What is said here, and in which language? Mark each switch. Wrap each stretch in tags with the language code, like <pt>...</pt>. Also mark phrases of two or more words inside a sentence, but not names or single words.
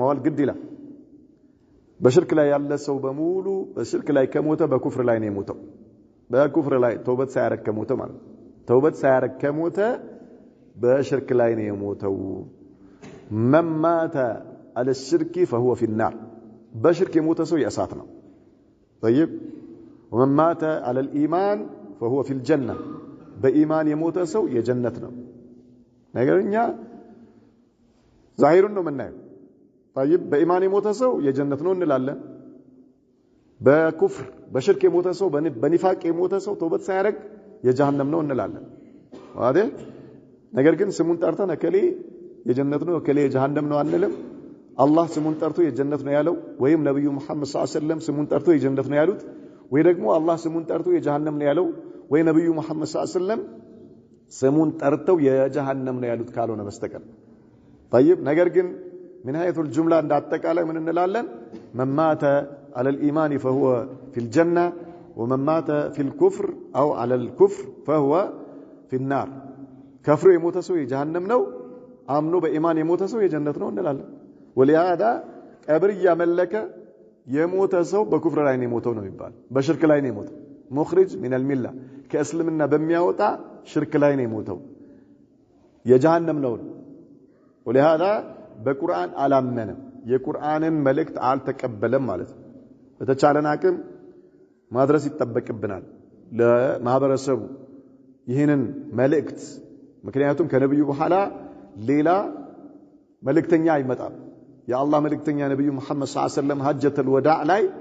<am>ማዋል ግድ ይላል። በሽርክ ላይ ያለ ሰው በሙሉ በሽርክ ላይ ከሞተ በኩፍር ላይ ነው የሞተው። በኩፍር ላይ ተውበት ሳያረግ ከሞተ ማለት ተውበት ሳያረግ ከሞተ በሽርክ ላይ ነው የሞተው።</am> <ar>من مات على الشرك فهو في النار</ar> <am>በሽርክ የሞተ ሰው የእሳት ነው።</am> <ar>طيب ومن مات على الايمان فهو في الجنه</ar> <am>በኢማን የሞተ ሰው የጀነት ነው። ነገርኛ ዛሂሩን ነው የምናየው። طيب በኢማን የሞተ ሰው የጀነት ነው እንላለን። በኩፍር በሽርክ የሞተ ሰው በኒፋቅ የሞተ ሰው ተውበት ሳያረግ የጀሃነም ነው እንላለን አይደል? ነገር ግን ስሙን ጠርተን እከሌ የጀነት ነው እከሌ የጀሃነም ነው አንልም። አላህ ስሙን ጠርቶ የጀነት ነው ያለው ወይም ነብዩ መሐመድ</am> <ar>صلى الله عليه وسلم</ar> <am>ስሙን ጠርቶ የጀነት ነው ያሉት ወይ ደግሞ አላህ ስሙን ጠርቶ የጀሃነም ነው ያለው ወይ ነብዩ መሐመድ</am> <ar>صلى الله عليه وسلم</ar> <am>ስሙን ጠርተው የጀሃነም ነው ያሉት ካልሆነ በስተቀር طيب ነገር ግን</am> <ar>من حيث الجملة</ar> <am>እንዳጠቃላይ ምን እንላለን?</am> <ar>من مات على الإيمان فهو في الجنة ومن مات في الكفر أو على الكفر فهو في النار كفر</ar> <am>የሞተ ሰው የጀሃነም ነው፣ አምኖ በኢማን የሞተ ሰው የጀነት ነው እንላለን። ولهذا ቀብር ያመለከ የሞተ ሰው በኩፍር ላይ ነው የሞተው ነው የሚባል፣ በሽርክ ላይ ነው የሞተው።</am> <ar>مخرج من الملة</ar> <am>ከእስልምና በሚያወጣ ሽርክ ላይ ነው የሞተው፣ የጀሃነም ነው። ولهذا በቁርአን አላመነም፣ የቁርአንን መልእክት አልተቀበለም ማለት ነው። በተቻለን አቅም ማድረስ ይጠበቅብናል ለማህበረሰቡ ይህንን መልእክት። ምክንያቱም ከነብዩ በኋላ ሌላ መልእክተኛ አይመጣም። የአላህ መልእክተኛ ነብዩ መሐመድ</am> <ar>صلى الله عليه وسلم</ar> <am>ሐጀተል ወዳዕ ላይ</am>